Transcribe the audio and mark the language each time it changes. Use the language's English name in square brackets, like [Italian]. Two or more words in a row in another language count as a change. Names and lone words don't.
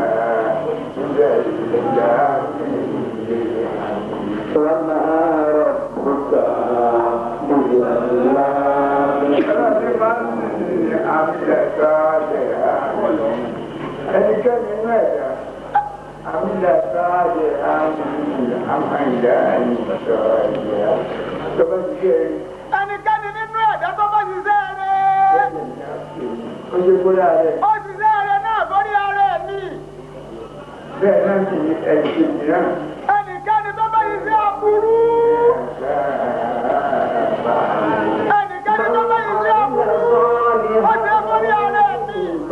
[Arabic] وما ربك بظلام لمن عمل صالحا. الكلمة عمل صالحا عملا صالحا. [Yoruba] ẹnikẹ́ni nínú ẹ̀dá tó bá ṣiṣẹ́ rẹ̀ ó ṣe kóra rẹ̀. ó ṣiṣẹ́ rẹ̀ náà sórí ara ẹ̀ ní. bẹ́ẹ̀ náà sì ní ẹ̀ṣẹ̀ mìíràn. ẹnikẹ́ni tó bá ṣiṣẹ́ aburú. ẹnikẹ́ni tó bá ṣiṣẹ́ aburú ó ṣe sórí ara ẹ̀ ní.